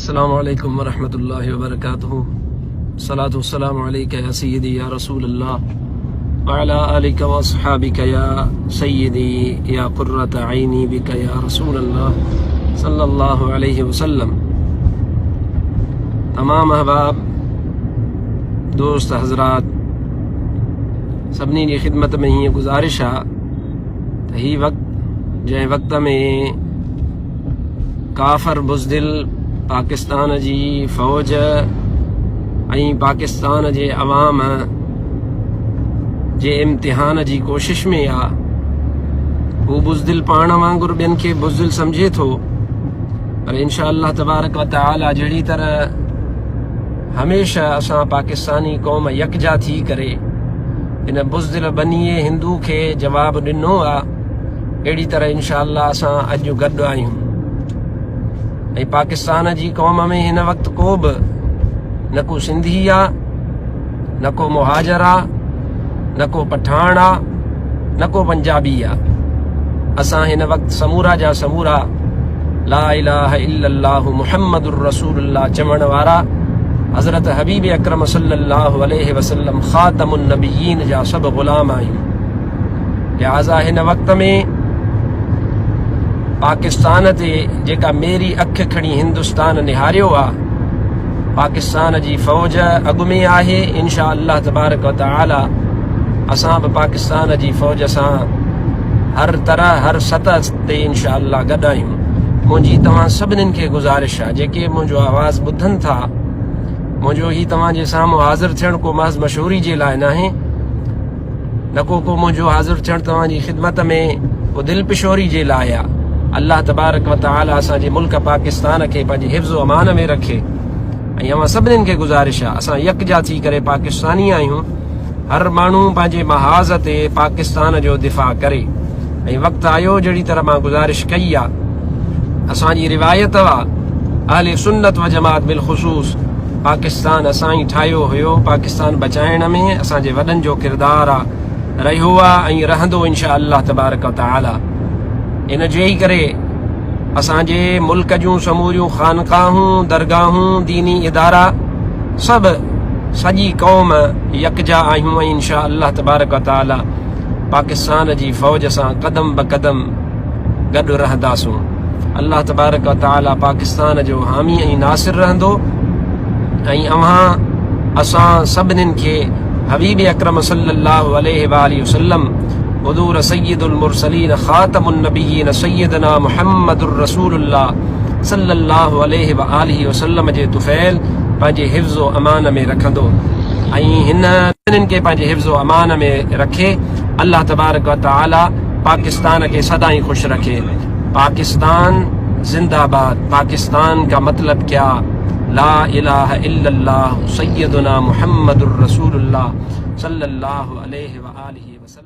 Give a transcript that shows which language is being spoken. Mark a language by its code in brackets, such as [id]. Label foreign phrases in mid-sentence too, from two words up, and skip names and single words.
[ar] السلام عليكم ورحمة الله وبركاته. الصلاة والسلام عليك يا سيدي يا رسول الله وعلى آلك وأصحابك يا سيدي يا قرة عيني بك يا رسول الله صلى الله عليه وسلم. [sd] तमाम अहबाब, दोस्त, हजरात, सभिनी जी ख़िदमत में हीअ गुज़ारिश आहे त ही वक़्तु जंहिं वक़्त में काफ़र बुज़दिल पाकिस्तान जी फ़ौज ऐं पाकिस्तान जे अवाम जे इम्तिहान जी कोशिश में आहे। हू बुज़दिल पाण वांगुरु ॿियनि खे बुज़दिल सम्झे थो, पर [ar] إن شاء الله تبارك وتعالى [sd] जहिड़ी तरह हमेशह असां पाकिस्तानी क़ौम यकजा थी करे इन बुज़दिल बनीए हिंदू खे जवाबु ॾिनो आहे, अहिड़ी तरह [ar] إن شاء الله [sd] असां अॼु गॾु आहियूं। ऐं पाकिस्तान जी क़ौम में हिन वक़्तु को बि न को सिंधी आहे, न को मुहाजर आहे, न को पठान आहे, न को पंजाबी आहे। असां हिन वक़्तु समूरा जा समूरा [ar] لا إله إلا الله محمد رسول الله [sd] चवण वारा हज़रत हबीब अकरम [ar] صلى الله عليه وسلم خاتم النبيين [sd] जा सभु ग़ुलाम आहियूं। लिहाज़ा हिन वक़्त में पाकिस्तान ते जेका मेरी अख खणी हिंदुस्तान निहारियो आहे, पाकिस्तान जी फ़ौज अॻु में आहे। [ar] إن شاء الله تبارك وتعالى [sd] असां बि पाकिस्तान जी फ़ौज सां हर तरह हर सतह ते [ar] إن شاء الله [sd] गॾु आहियूं। मुंहिंजी तव्हां सभिनीनि खे गुज़ारिश आहे, जेके मुंहिंजो आवाज़ ॿुधनि था, मुंहिंजो ही तव्हांजे साम्हूं हाज़िर थियणु को महज़ मशहूरी जे लाइ नाहे, न को मुंहिंजो हाज़िर थियणु तव्हांजी ख़िदमत में को दिलपिशोरी जे लाइ आहे। [ar] الله تبارك وتعالى [sd] असांजे मुल्क पाकिस्तान खे पंहिंजे हिफ़्ज़ अमान में रखे। ऐं अवां सभिनीनि खे गुज़ारिश आहे, असां यकजा थी करे पाकिस्तानी आहियूं। हर माण्हू पंहिंजे महाज़ ते पाकिस्तान जो दिफ़ा करे। ऐं वक़्तु आयो जहिड़ी तरह मां गुज़ारिश कई आहे, असांजी रिवायत आहे [ar] أهل السنة والجماعة [sd] बिलख़ुसूस पाकिस्तान असां ई ठाहियो हुयो। पाकिस्तान बचाइण में असांजे वॾनि जो किरदारु आहे, रहियो आहे ऐं रहंदो [ar] إن شاء الله تبارك وتعالى. [sd] इन जे ई करे असांजे मुल्क जूं समूरियूं ख़ानक़ाहूं, दरगाहूं, दीनी इदारा सभु सॼी क़ौम यकजा आहियूं ऐं [ar] إن شاء الله تبارك وتعالى [sd] पाकिस्तान जी फ़ौज सां क़दम ब क़दम गॾु रहंदासूं। [ar] الله تبارك وتعالى [sd] पाकिस्तान जो हामी ऐं नासिर रहंदो। ऐं असां सभिनीनि खे हबीब अकरम [ar] صلى الله عليه وسلم [sd] हुज़ूर [ar] سيد المرسلين خاتم النبيين سيدنا محمد رسول الله صلى الله عليه وسلم [sd] जे तुफ़ैल पंहिंजे हिफ़्ज़ अमान में रखंदो ऐं हिननि खे पंहिंजे हिफ़्ज़ अमान में रखे। [ar] الله تبارك وتعالى [sd] पाकिस्तान खे सदाईं ख़ुशि रखे। [ur] پاکستان زندہ باد۔ پاکستان کا مطلب کیا? [ar] لا إله إلا الله سيدنا محمد رسول الله صلى الله عليه و آله